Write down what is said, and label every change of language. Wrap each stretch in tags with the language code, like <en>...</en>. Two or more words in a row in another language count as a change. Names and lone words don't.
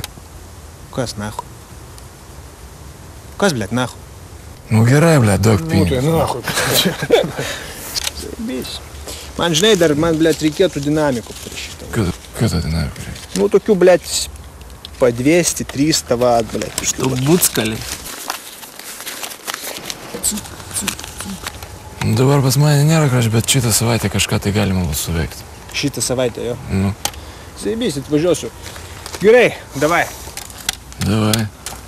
<lt>Kas, nahуй? Kas, blядь, nahуй? Nu gerai, blядь, daug pinigus. Nu tai nahуй. Zaibys. Man, žinai, dar man, blядь, reikėtų dinamikų prie šitą. Kada dinamikų reikia? Nu, tokių, blядь, po 200-300 vat, blядь.</lt> <ru>Что буцкали.</ru> <lt>Dabar pas mane nėra kažkas, bet šitą savaitę kažką tai galima bus suveikti. Šitą savaitę, jo? Nu. Zaibys, atvažiuosiu. Gerai, davai. Davai.</lt>